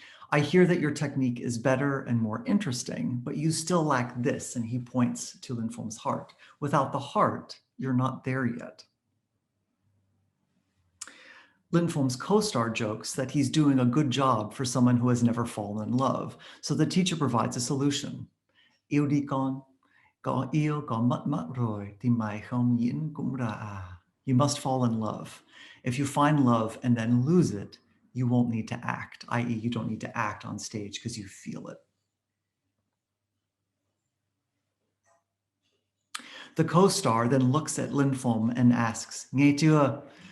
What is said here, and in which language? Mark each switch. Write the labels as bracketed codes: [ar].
[en] I hear that your technique is better and more interesting, but you still lack this, and he points to Linh Phong's heart. Without the heart, you're not there yet. Linh Phong's co-star jokes that he's doing a good job for someone who has never fallen in love, so the teacher provides a solution. [vi] Yêu đi con, có yêu có mất rồi thì mày không diễn cũng ra à. [en] You must fall in love. If you find love and then lose it, you won't need to act, i.e. you don't need to act on stage because you feel it. The co-star then looks at Linh Phong and asks, [vi] nghe chưa?